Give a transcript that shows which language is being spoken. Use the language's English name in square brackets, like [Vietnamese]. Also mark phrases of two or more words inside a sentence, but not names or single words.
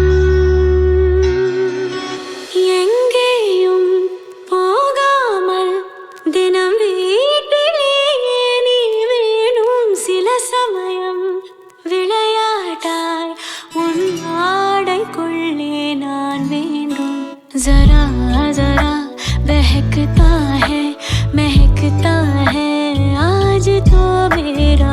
[Tamil] எங்கேயும் போகாமல் தினம் வீட்டிலேயே நீ வேணும். சில சமயம் விளையாட்டாய் உன் ஆடைக்குள்ளே நான் வேண்டும். [Hindi] जरा जरा बहकता है महकता है आज तो मेरा